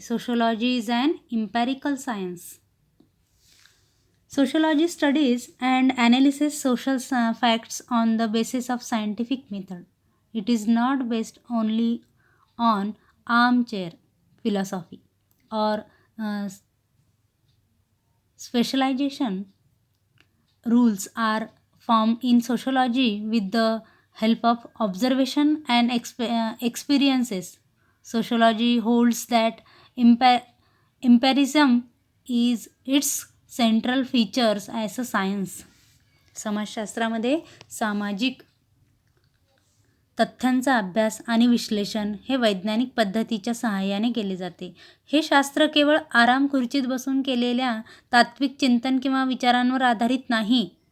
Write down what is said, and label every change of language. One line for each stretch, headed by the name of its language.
English: Sociology is an empirical science. Sociology studies and analysis social facts on the basis of scientific method. It is not based only on armchair philosophy or specialization. Rules are formed in sociology with the help of observation and experiences. Sociology holds that empiricism is its central features as a science.
Marathi: समाजशास्त्रामध्ये सामाजिक तथ्यांचा अभ्यास आणि विश्लेषण हे वैज्ञानिक पद्धतीच्या सहाय्याने केले जाते. हे शास्त्र केवळ आराम खुर्चीत बसून केलेल्या तात्विक चिंतन किंवा विचारांवर आधारित नाही.